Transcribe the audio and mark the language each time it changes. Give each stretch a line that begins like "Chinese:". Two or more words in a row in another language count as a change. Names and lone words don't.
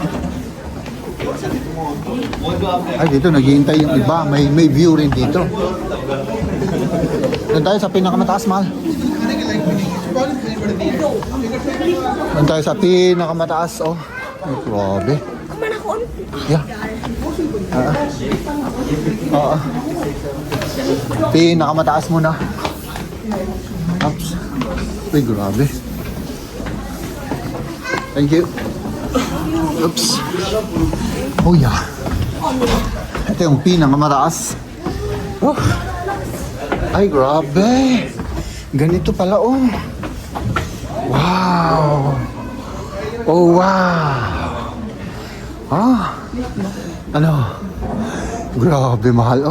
Filipino: Ay, dito naghihintay yung iba. May view rin dito. Doon tayo sa pinakamataas, mahal. Doon tayo sa pinakamataas, oh. Ay, grabe.
German: Kann man nach unten?
English: Yeah.
Filipino: Oo. Pinakamataas muna. Oops. Uy, grabe.
English: Thank you. Oops. Oh, yeah.
Filipino: Ito yung pinakamataas. Oh. Ay, grabe. Ganito pala, oh.
English: Wow. Oh, wow.
Filipino: Ah. Ano? Grabe, mahal, oh.